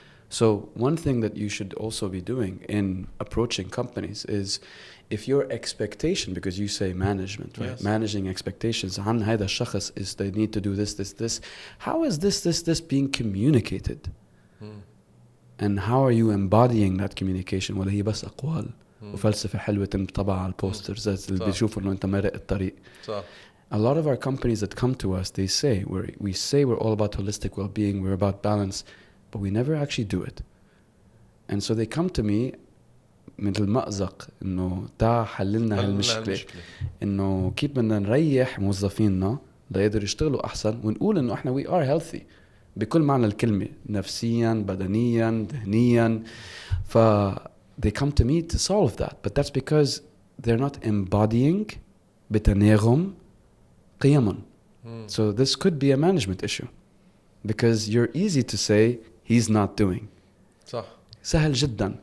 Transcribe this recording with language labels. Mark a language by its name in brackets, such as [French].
[English] So one thing that you should also be doing in approaching companies is if your expectation, because you say management, right? Yes. Managing expectations, [Arabic] عن هذا الشخص [English] is they need to do this. How is this being communicated? And how are you embodying that communication? [Arabic] ولا هي بس أقوال وفلسفة حلوة تنطبع على البوسترز اللي بيشوفوا إنه أنت مرق الطريق. [English] A lot of our companies that come to us, they say we say we're all about holistic well-being, we're about balance, but we never actually do it. And so they come to me [Arabic] مثل مأزق إنه تا حللنا هالمشكلة، إنه كيف بدنا نريح موظفيننا ليقدروا يشتغلوا أحسن، ونقول إنه إحنا [English] we are healthy [Arabic] بكل معنى الكلمة، نفسيا بدنيا ذهنيا. [English] ف they come to me to solve that, but that's because they're not embodying [Arabic] بتناغم قيما. [English] So this could be a management issue because you're easy to say he's not doing. [Arabic] صح. سهل جدا.